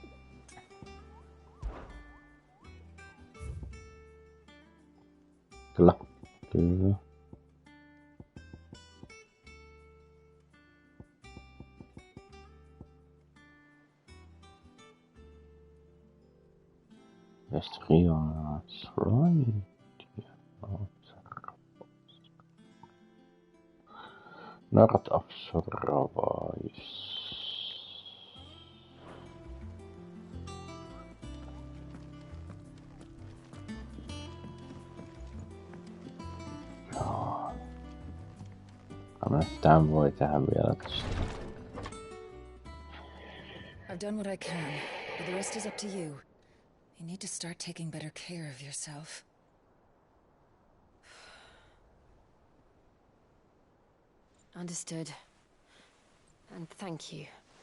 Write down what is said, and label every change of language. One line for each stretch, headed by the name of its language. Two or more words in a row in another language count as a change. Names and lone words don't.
Finnish: Kyllä. Kyllä. Estrionas,
English: right. North of Sorrowwise.
Finnish: Joo. Tämän voi tehdä vielä tästä.
English: I've done what I can, but the rest is up to you. You need to start taking better care of yourself. Understood. And thank you.